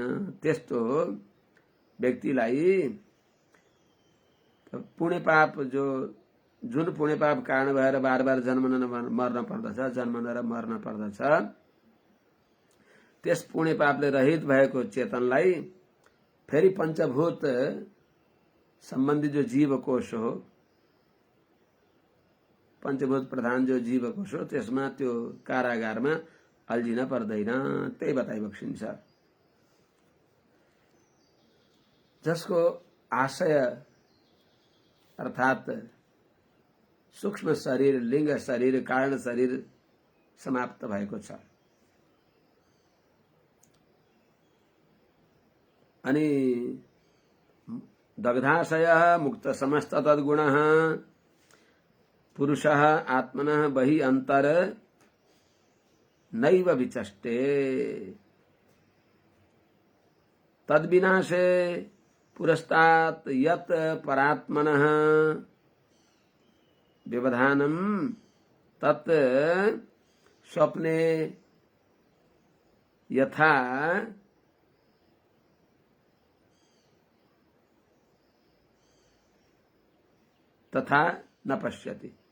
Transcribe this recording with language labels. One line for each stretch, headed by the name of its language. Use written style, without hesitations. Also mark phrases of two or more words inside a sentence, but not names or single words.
Nepali: त्यस्तो व्यक्तिलाई पुण्य पाप जुन पुण्य पाप कारण भएर बार बार जन्मन र मर्न पर्दछ, त्यस पुण्य पापले रहित भएको चेतनलाई फेरि पंचभूत सम्बन्धी जो जीव कोश हो, पंचभूत प्रधान जो जीव कोश हो, त्यसमा त्यो कारागारमा अल्झिन पर्दैन। त्यही बताइबक्सिन्छ। जसको आशय अर्थात सूक्ष्म शरीर, लिंग शरीर, कारण शरीर समाप्त भएको छ।
Sanskrit: अनि दग्धाशय मुक्त समस्त तद्गुण पुरुष आत्मनः बहि अंतर नैव विचष्टे तद्विनाशे पुरस्तात् यत् परात्मनः व्यवधानं तत् स्वप्ने यथा तथा न पश्यति।